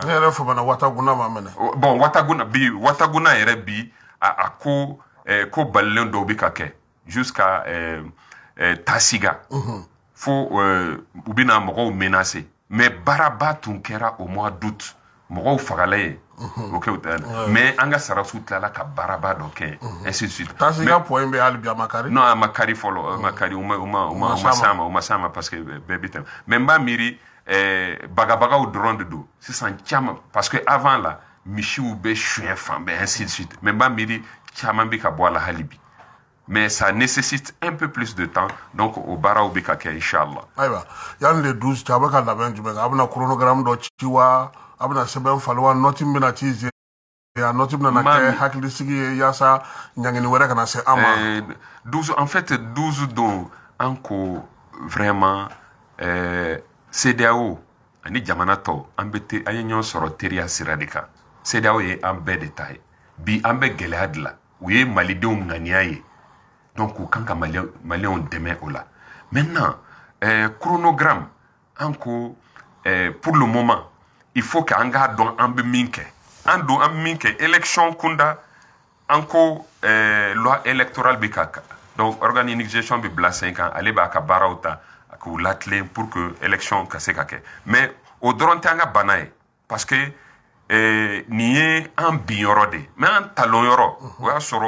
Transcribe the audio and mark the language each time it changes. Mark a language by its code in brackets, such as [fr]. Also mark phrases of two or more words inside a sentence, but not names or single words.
[bm] ne yɛrɛ famana wataguna ma mɛnɛ. bon wataguna yɛrɛ bi a ko balilen dɔw bɛ ka kɛ jusqu'à tasiga fo u bɛna mɔgɔw menacer mais baaraba tun kɛra [fr] au mois d'août [bm] mɔgɔw fagala ye o kɛ mais an ka sarasu tilala ka baaraba dɔ kɛ [fr] ainsi de suite. [bm] tasiga point bɛ hali bi a ma kari. non a ma kari fɔlɔ a ma kari u ma s'a ma [fr] parce que [bm] bɛɛ bɛ tɛmɛ mais n b'a miiri bagabagaw dɔrɔn de don sisan caman [fr] parce que avant la [bm] misiw bɛ suɲɛ fan bɛɛ [fr] ainsi de suite [bm] mais n b'a miiri caman bɛ ka bɔ a la hali bi. [fr] mais ça nécessite un peu plus de temps donc [bm] o baaraw bɛ ka kɛ inchallah. ayiwa yanni le 12 cɛ a bɛ ka labɛn jumɛn kɛ a bɛna chronogramme dɔ ci wa a bɛna sɛbɛn falen wa nɔti bɛna ci ze a nɔti bɛna kɛ hakilisigi ye yaasa ɲangini wɛrɛ kana se an ma. 12 [fr] en fait [bm] 12 don an ko vraiment CEDEAO ani jamana tɔw an ye ɲɔgɔn sɔrɔ teriya sira de kan CEDEAO ye an bɛɛ de ta ye bi an bɛ gɛlɛya de la u ye malidenw ŋaniya ye. donc u kan ka maliyɛnw dɛmɛ o la maintenant chronogramme an ko [fr] pour le moment il faut que [bm] an k'a dɔn an bɛ min kɛ an bɛ min kɛ élection kunda an ko [fr] loi électorale [bm] bɛ ka [fr] donc organisation [bm] bɛ bila sen kan ale b'a ka baaraw ta k'u latilen [fr] pour que élection [bm] ka se ka kɛ mais o dɔrɔn tɛ an ka bana ye [fr] parce que [bm] nin ye an bin yɔrɔ de mais an talon yɔrɔ o y'a sɔrɔ